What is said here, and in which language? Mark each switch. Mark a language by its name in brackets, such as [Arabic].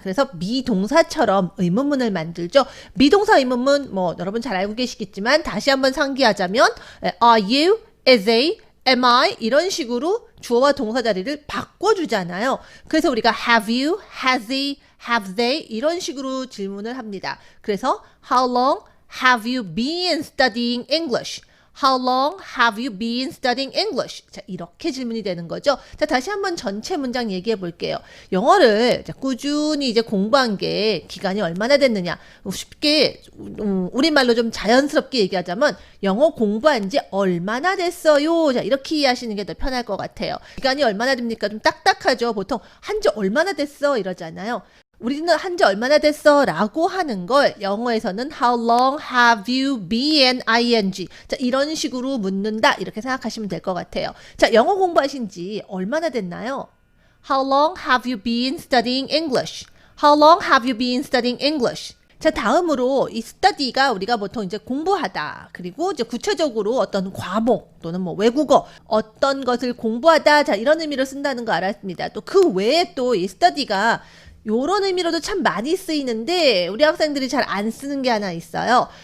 [Korean] 그래서 be 동사처럼 의문문을 만들죠. be 동사 의문문 뭐 여러분 잘 알고 계시겠지만 다시 한번 상기하자면 [English] are you, is they, am I [Korean] 이런 식으로 주어와 동사 자리를 바꿔주잖아요. 그래서 우리가 [English] have you, has he, have they [Korean] 이런 식으로 질문을 합니다. 그래서 [English] how long have you been studying English? How long have you been studying English? [Korean] 자, 이렇게 질문이 되는 거죠. 자, 다시 한번 전체 문장 얘기해 볼게요. 영어를 꾸준히 이제 공부한 게 기간이 얼마나 됐느냐. 쉽게 우리말로 좀 자연스럽게 얘기하자면 영어 공부한 지 얼마나 됐어요? 자, 이렇게 이해하시는 게 더 편할 것 같아요. 기간이 얼마나 됩니까? 좀 딱딱하죠. 보통 한 지 얼마나 됐어? 이러잖아요. 우리는 한 지 얼마나 됐어? 라고 하는 걸 영어에서는 [English] How long have you been ing? [Korean] 자, 이런 식으로 묻는다. 이렇게 생각하시면 될 것 같아요. 자, 영어 공부하신 지 얼마나 됐나요? [English] How long have you been studying English? How long have you been studying English? [Korean] 자, 다음으로 이 study가 우리가 보통 이제 공부하다 그리고 이제 구체적으로 어떤 과목 또는 뭐 외국어 어떤 것을 공부하다 자, 이런 의미로 쓴다는 거 알았습니다. 또 그 외에 또 이 study가 요런 의미로도 참 많이 쓰이는데 우리 학생들이 잘 안 쓰는 게 하나 있어요.